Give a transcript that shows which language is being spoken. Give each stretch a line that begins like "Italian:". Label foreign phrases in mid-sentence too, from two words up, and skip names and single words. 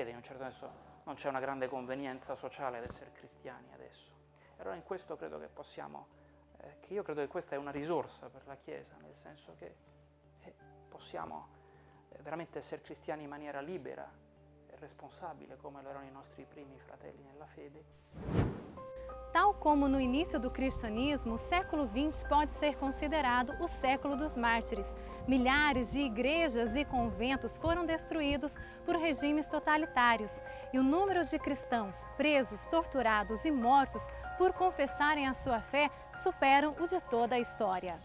Italian: In un certo senso non c'è una grande convenienza sociale ad essere cristiani adesso. E allora in questo credo che possiamo, che io credo che questa è una risorsa per la Chiesa, nel senso che possiamo veramente essere cristiani in maniera libera, responsabile come lo erano i nostri primi fratelli nella fede.
Portuguese: Tal como no início do cristianismo, o século XX pode ser considerado o século dos mártires. Milhares de igrejas e conventos foram destruídos por regimes totalitários e o número de cristãos presos, torturados e mortos por confessarem a sua fé superam o de toda a história.